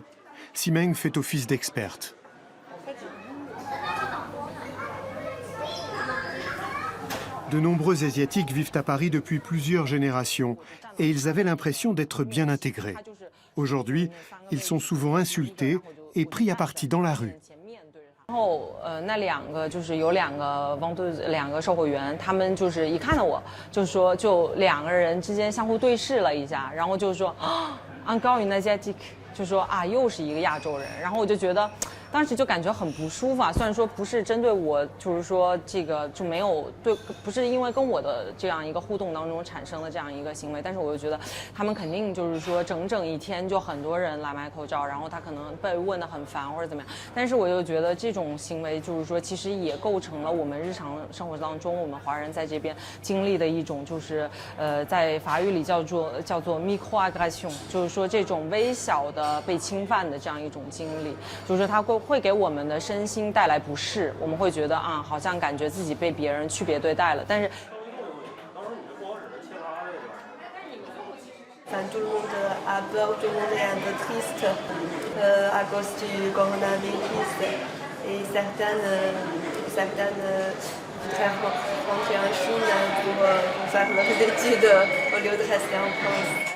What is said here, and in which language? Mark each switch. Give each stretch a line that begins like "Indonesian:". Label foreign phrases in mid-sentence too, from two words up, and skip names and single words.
French: Ximeng fait office d'experte. De nombreux Asiatiques vivent à Paris depuis plusieurs générations et ils avaient l'impression d'être bien intégrés. Aujourd'hui, ils sont souvent insultés et pris à partie dans la rue.
Chinese: 然后那两个就是有两个两个售货员，他们就是一看到我，就两个人之间相互对视了一下，然后就说啊 ，
French: encore une asiatique，
Chinese: 就说啊又是一个亚洲人，然后我就觉得。当时就感觉很不舒服啊，虽然说不是针对我，就是说这个就没有对，不是因为跟我的这样一个互动当中产生了这样一个行为，但是我就觉得他们肯定就是说整整一天就很多人来买口罩，然后他可能被问得很烦或者怎么样，但是我就觉得这种行为就是说其实也构成了我们日常生活当中我们华人在这边经历的一种就是在法语里叫做 microaggression， 就是说这种微小的被侵犯的这样一种经历，就是说它会给我们的身心带来不适，我们会觉得啊，好像感觉自己被别人区别对待了，但是。
French: Tout le monde a peur, tout le monde est un peu triste à cause du coronavirus et certaines voudraient rentrer en Chine pour faire leurs études au lieu de rester en France.